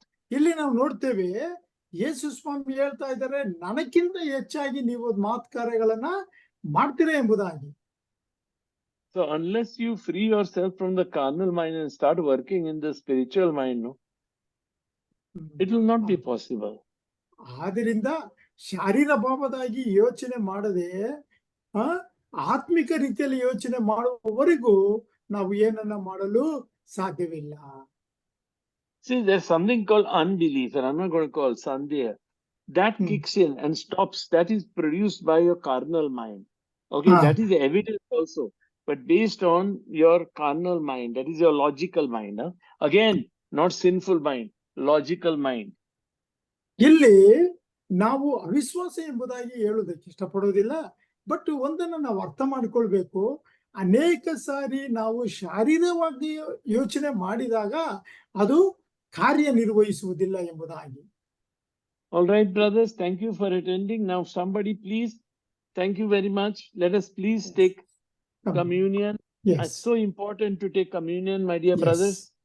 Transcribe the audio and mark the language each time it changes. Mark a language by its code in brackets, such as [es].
[kn] ಇಲ್ಲಿ ನಾವು ನೋಡ್ತೇವೆ, ಯೇಸು ಸ್ವಾಮಿ ಹೇಳ್ತಾ ಇದ್ದಾರೆ, ನನಗಿಂತ ಹೆಚ್ಚಾಗಿ ನೀವು ಮಾತು ಕಾರ್ಯಗಳನ್ನ ಮಾಡ್ತೀರಾ ಎಂಬುದಾಗಿ. [en] So unless you free yourself from the carnal mind and start working in the spiritual mind, no, it will not be possible. [kn] ಆದ್ದರಿಂದ ಶಾರೀರ ಭಾವದಾಗಿ ಯೋಚನೆ ಮಾಡದೆ ಆತ್ಮಿಕ ರೀತಿಯಲ್ಲಿ ಯೋಚನೆ ಮಾಡುವವರೆಗೂ ನಾವು ಏನನ್ನ ಮಾಡಲು ಸಾಧ್ಯವಿಲ್ಲ. [en] See, there's something called unbelief, and I'm not going to call Sandhya. That kicks in and stops. That is produced by your carnal mind. Okay, that is evidence also, but based on your carnal mind, that is your logical mind. Again, not sinful mind, logical mind. [kn] ಇಲ್ಲಿ ನಾವು ಅವಿಶ್ವಾಸ ಎಂಬುದಾಗಿ ಹೇಳುವುದಕ್ಕೆ ಇಷ್ಟಪಡೋದಿಲ್ಲ, but ಒಂದನ್ನ ನಾವು ಅರ್ಥ ಮಾಡಿಕೊಳ್ಬೇಕು. ಅನೇಕ ಸಾರಿ ನಾವು ಶಾರೀರವಾಗಿ ಯೋಚನೆ ಮಾಡಿದಾಗ ಅದು ಕಾರ್ಯನಿರ್ವಹಿಸುವುದಿಲ್ಲ ಎಂಬುದಾಗಿ. [en] All right, brothers, thank you for attending. Now somebody please, thank you very much. Let us please take communion. It's so important to take communion, my dear brothers.